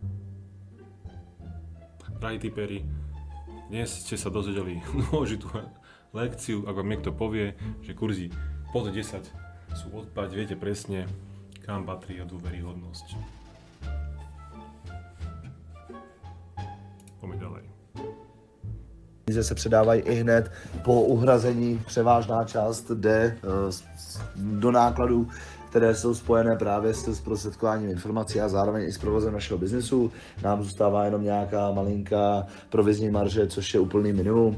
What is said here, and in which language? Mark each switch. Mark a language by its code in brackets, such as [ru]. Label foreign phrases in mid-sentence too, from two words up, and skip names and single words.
[sk] Drahí tiperi, dnes ste sa dozvedeli dôležitú lekciu, ak vám niekto povie, že kurzy pod 10 sú odpať, viete presne, kam patrí a dôveryhodnosť. Poďme ďalej. [cs] Se předávají i hned po uhrazení, převážná část jde do nákladů, které jsou spojené právě s zprostředkováním informací a zároveň i s provozem našeho biznesu. Nám zůstává jenom nějaká malinká provizní marže, což je úplný minimum.